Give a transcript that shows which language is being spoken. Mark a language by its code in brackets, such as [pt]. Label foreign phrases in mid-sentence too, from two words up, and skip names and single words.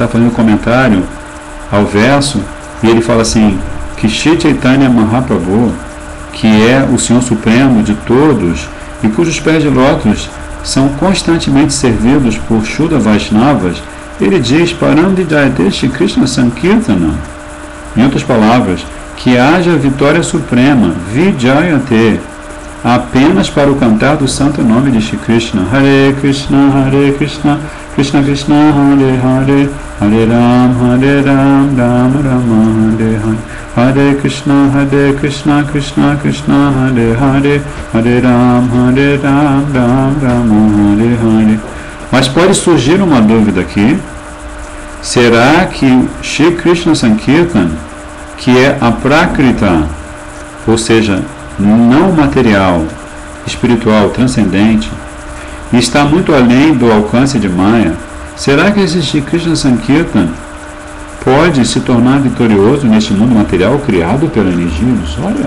[pt] fazendo comentário ao verso e ele fala assim que Shri Chaitanya Mahaprabhu, que é o Senhor Supremo de todos e cujos pés de lótus são constantemente servidos por Shuddha Vaishnavas, ele diz [sa] Paramdidayate Shri Krishna Sankirtana, [pt] em outras palavras, que haja vitória suprema, Vijayate, apenas para o cantar do santo nome de Shri Krishna. [sa] Hare Krishna, Krishna Krishna, Hare Hare, Hare Ram, Ram Rama, Hare Hare, Hare Krishna, Krishna Krishna, Hare Hare, Hare Ram, Ram Rama, Hare Hare. [pt] Mas pode surgir uma dúvida aqui. Será que Shri Krishna Sankirtan, que é a Prakrita, ou seja, não material, espiritual, transcendente, e está muito além do alcance de Maya, será que esse Shri Krishna Sankirtan pode se tornar vitorioso neste mundo material criado pela energia ilusória?